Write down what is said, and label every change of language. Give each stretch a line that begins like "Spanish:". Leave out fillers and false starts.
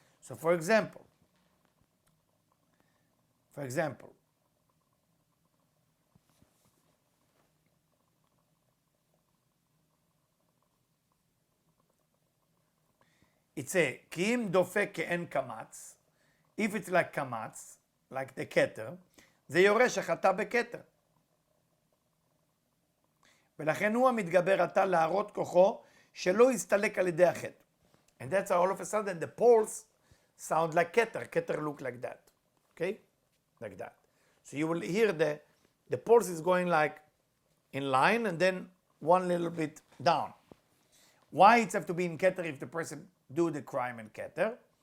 English: So for example, it's a
Hebrew: Kiim dofek ke'en kamatz.
English: If it's like kamatz, like the keter,
Hebrew: זה יורש החטא בכתר. ולכן הוא המתגבר עתה להראות כוחו שלא יסתלק על ידי החטא.
English: And that's how all of a sudden the pulse sound like keter. Keter look like that. Okay? Like that. So you will hear the pulse is going like in line and then one little bit down. Why it have to be in keter if the person do the crime in keter?